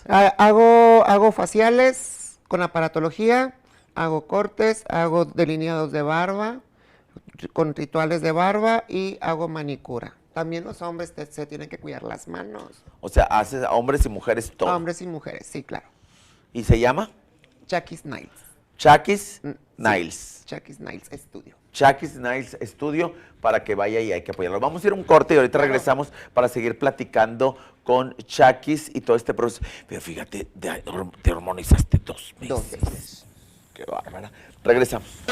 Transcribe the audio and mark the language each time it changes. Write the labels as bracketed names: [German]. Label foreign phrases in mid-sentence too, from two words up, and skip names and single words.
[Spanish] Hago faciales con aparatología, hago cortes, hago delineados de barba, con rituales de barba y hago manicura. También los hombres se tienen que cuidar las manos. O sea, haces a hombres y mujeres todo. Hombres y mujeres, sí, claro. ¿Y se llama? Chaquis Nails. Chaquis Nails. Sí, Chaquis Nails Studio. Chaquis Nails Studio para que vaya y hay que apoyarlo. Vamos a ir a un corte y ahorita regresamos para seguir platicando con Chaquis y todo este proceso. Pero fíjate, te hormonizaste 2 meses. 2 veces. Qué bárbara. Regresamos.